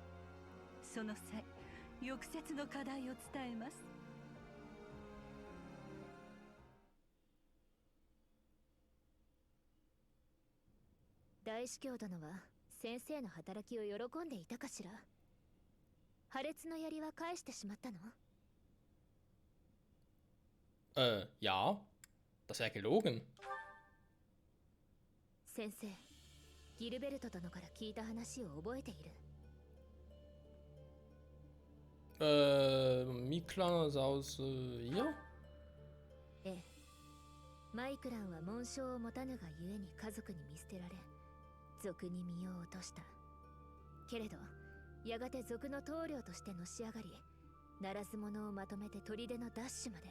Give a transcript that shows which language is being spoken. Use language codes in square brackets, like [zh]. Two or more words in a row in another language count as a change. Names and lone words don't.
[ja] その際、翌節の課題を伝えます。大司教殿は先生の働きを喜んでいたかしら。破裂の槍は返してしまったの？ [de] Ja. Das wäre gelogen. [ja] 先生、ギルベルト殿から聞いた話を覚えている。 [de] Miklan ist aus hier? [ja] ええ。マイクランは紋章を持たぬがゆえに家族に見捨てられ、族に身を落とした。けれど、やがて族の棟梁としてのし上がり、ならず者をまとめて砦の奪取まで。